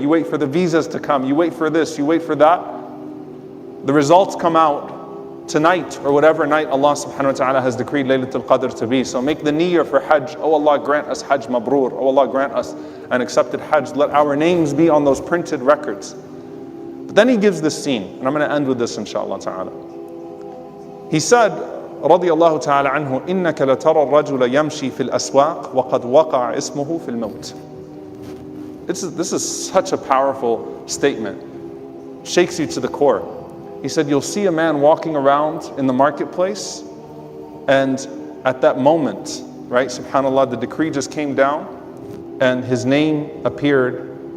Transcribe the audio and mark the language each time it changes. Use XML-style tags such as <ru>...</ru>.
<en>You wait for the visas to come. You wait for this. You wait for that. The results come out tonight or whatever night Allah subhanahu wa ta'ala has decreed Laylatul Qadr to be. So make the niyyah for Hajj. Oh Allah, grant us Hajj Mabrur. Oh Allah, grant us an accepted Hajj. Let our names be on those printed records. But then he gives this scene, and I'm going to end with this inshallah ta'ala. He said,</en> <ar>رضي الله تعالى عنه, إنك لترى الرجل يمشي في الأسواق وقد وقع اسمه في الموت.</ar> <en>This is such a powerful statement. Shakes you to the core. He said, you'll see a man walking around in the marketplace, and at that moment, right, subhanAllah, the decree just came down, and his name appeared</en>